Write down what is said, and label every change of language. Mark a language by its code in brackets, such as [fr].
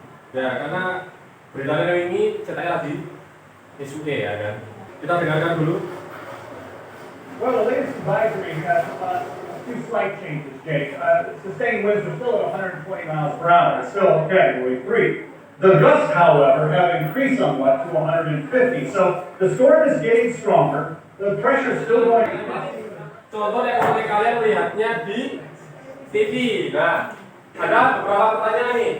[id] Ya karena berita ini cetaknya lagi SUE ya kan. Kita dengarkan dulu. [en] Well, the latest advisory has a few slight changes, Jake. Sustained winds are still at 120 miles per hour. It's still Category 3. The gusts, however, have increased somewhat to 150. So the storm is getting stronger. The pressure is still going. [id] Contoh yang seperti kalian lihatnya di TV. Nah, ada beberapa pertanyaan nih.